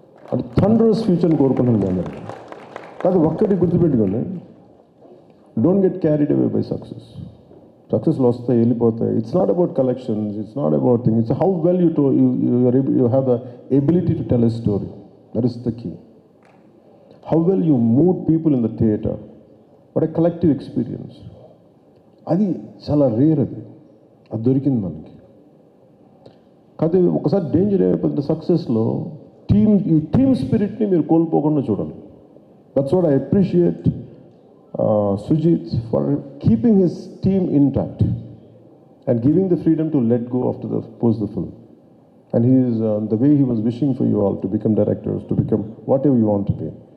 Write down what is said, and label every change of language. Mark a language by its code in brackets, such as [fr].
[te] అంటే థండరస్ ఫ్యూచర్ని కోరుకుంటున్నాను మీ అందరికీ. కాదు ఒక్కటి గుర్తుపెట్టుకోండి, [en] Don't get carried away by success. [te] సక్సెస్లో వస్తాయి, వెళ్ళిపోతాయి. [en] It's not about collections, it's not about thing, it's how well you have the ability to tell a story. That is the key. How well you move people in the theatre. What a collective experience. [te] అది చాలా rare, అది దొరికింది మనకి. కాదు ఒకసారి danger అయిపోతుంది సక్సెస్లో, ఈ team స్పిరిట్ని మీరు కోల్పోకుండా చూడాలి. [en] That's what I appreciate Sujith for keeping his team intact and giving the freedom to let go after the post the film. And he is the way he was wishing for you all to become directors, to become whatever you want to be.